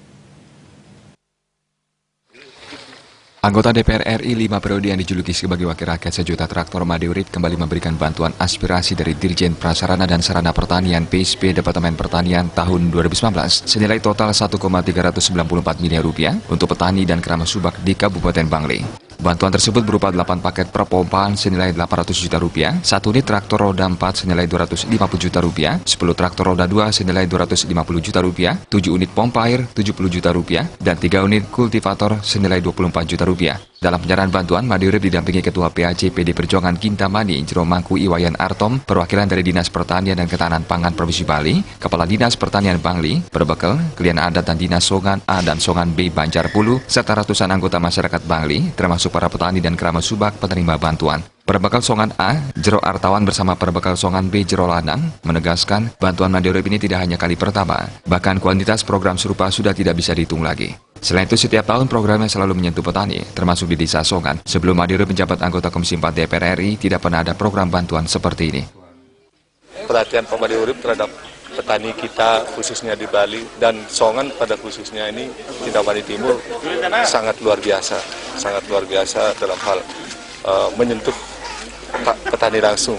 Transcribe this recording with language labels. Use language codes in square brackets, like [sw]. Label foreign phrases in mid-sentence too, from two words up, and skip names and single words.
[id] Anggota DPR RI 5 periode yang dijuluki sebagai wakil rakyat sejuta traktor, Imade Urip kembali memberikan bantuan aspirasi dari Dirjen Prasarana dan Sarana Pertanian PSP Departemen Pertanian tahun 2019 senilai total 1,394 miliar rupiah untuk petani dan keramas subak di Kabupaten Bangli. Bantuan tersebut berupa 8 paket perpompaan senilai 800 juta rupiah, 1 unit traktor roda 4 senilai 250 juta rupiah, 10 traktor roda 2 senilai 250 juta rupiah, 7 unit pompa air 70 juta rupiah, dan 3 unit kultivator senilai 24 juta rupiah. Dalam penyerahan bantuan, Imade Urip didampingi Ketua PAC PD Perjuangan Kintamani, Jero Mangku Iwayan Artom, perwakilan dari Dinas Pertanian dan Ketahanan Pangan Provinsi Bali, Kepala Dinas Pertanian Bangli, Berbekal, Klien Adat dan Dinas Songan A dan Songan B Banjarpulu, serta ratusan anggota masyarakat Bangli, termasuk para petani dan keramas subak penerima bantuan. Perbekal Songan A, Jero Artawan bersama Perbekal Songan B, Jero Lanang, menegaskan bantuan Imade Urip ini tidak hanya kali pertama, bahkan kuantitas program serupa sudah tidak bisa dihitung lagi. Selain itu, setiap tahun programnya selalu menyentuh petani, termasuk di Desa Songan. Sebelum Imade Urip menjabat anggota Komisi 4 DPR RI, tidak pernah ada program bantuan seperti ini. Perhatian Pak Imade Urip terhadap petani kita, khususnya di Bali, dan Songan pada khususnya ini, Kintamani Timur, sangat luar biasa dalam hal menyentuh petani langsung.